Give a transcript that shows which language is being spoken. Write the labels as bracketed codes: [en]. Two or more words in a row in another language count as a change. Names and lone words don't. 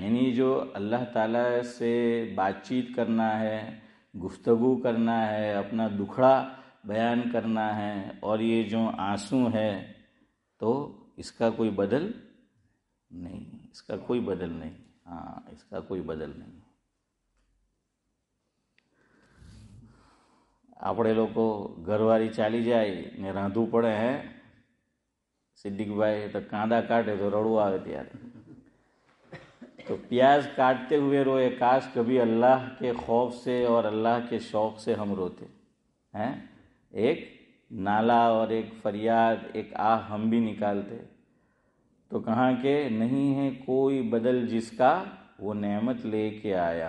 [ur] یعنی جو اللہ تعالیٰ سے بات چیت کرنا ہے، گفتگو کرنا ہے، اپنا دکھڑا بیان کرنا ہے، اور یہ جو آنسو ہے تو اس کا کوئی بدل نہیں، اس کا کوئی بدل نہیں. ہاں، اس کا کوئی بدل نہیں. [gu] આપણે લોકો ઘરવાળી ચાલી જાય ને રાંધવું પડે હે સિદ્દીકભાઈ, તો કાંદા કાઢે તો રડવું આવે ત્યારે. [ur] تو پیاز کاٹتے ہوئے روئے، کاش کبھی اللہ کے خوف سے اور اللہ کے شوق سے ہم روتے ہیں. ایک نالا اور ایک فریاد، ایک آہ ہم بھی نکالتے. تو کہاں کہ نہیں ہے کوئی بدل جس کا وہ نعمت لے کے آیا.